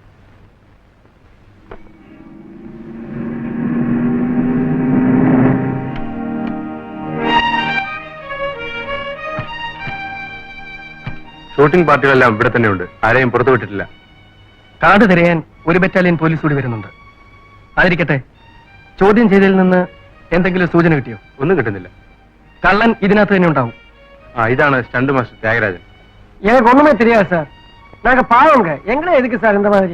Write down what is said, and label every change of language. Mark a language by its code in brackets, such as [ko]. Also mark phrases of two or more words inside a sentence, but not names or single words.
[ml] ഷൂട്ടിംഗ് പാർട്ടികളെല്ലാം ഇവിടെ തന്നെയുണ്ട്, ആരെയും പുറത്തു വിട്ടിട്ടില്ല. കാട് തിരയാൻ ഒരു ബറ്റാലിയൻ പോലീസ് കൂടി വരുന്നുണ്ട്. അതിരിക്കട്ടെ, ചോദ്യം ചെയ്തതിൽ നിന്ന് എന്തെങ്കിലും സൂചന കിട്ടിയോ? ഒന്നും കിട്ടുന്നില്ല. കള്ളൻ ഇതിനകത്ത് തന്നെ ഉണ്ടാവും. ഇതാണ് [en] stunt master [ml] ത്യാഗരാജൻ. [ta] எனக்கு ஒண்ணுமே தெரியாது சார். நாங்க பாவங்க. எங்களே எதுக்கு சார் இந்த மாதிரி?